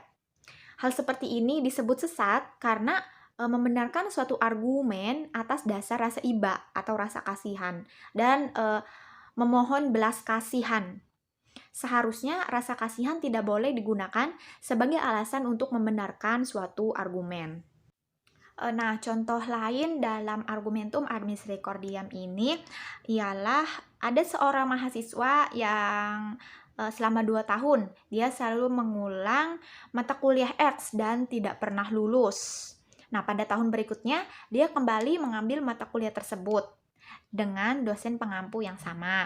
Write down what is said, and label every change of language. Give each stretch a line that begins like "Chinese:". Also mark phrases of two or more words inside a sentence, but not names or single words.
Indonesian: Hal seperti ini disebut sesat karena membenarkan suatu argumen atas dasar rasa iba atau rasa kasihan dan memohon belas kasihan. Seharusnya rasa kasihan tidak boleh digunakan sebagai alasan untuk membenarkan suatu argumen. Nah, contoh lain dalam
Latin: argumentum ad misericordiam
Indonesian: ini ialah ada seorang mahasiswa yang selama 2 tahun dia selalu mengulang mata kuliah X dan tidak pernah lulus. Nah, pada tahun berikutnya dia kembali mengambil mata kuliah tersebut dengan dosen pengampu yang sama.